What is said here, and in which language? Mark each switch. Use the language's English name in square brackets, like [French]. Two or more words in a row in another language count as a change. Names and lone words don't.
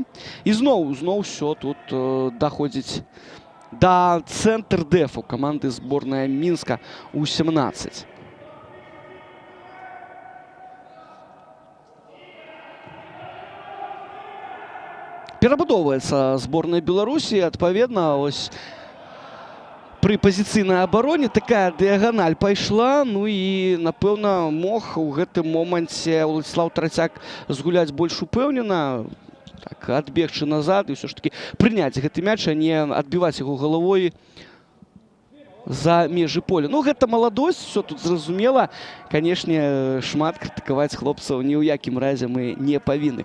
[Ukrainian] І знову все тут доходить до центр дефу команди зборної Мінська У-17. Перебудовується зборная Беларусі. Відповідно, ось при позиційній обороні така діагональ пайшла. Ну і, напевно, [Belarusian] мог у гэтым моменте Владислав Трацяк згуляць больш упэўнена. Так, адбегчы назад і [Ukrainian] все ж таки [Belarusian] прыняць гэты мяч, а не адбіваць яго галавой за межы поля. Ну, гэта маладосць, все тут зразумела. Канешне, шмат крытыкаваць хлопцаў ні ў якім разе мы не павінны.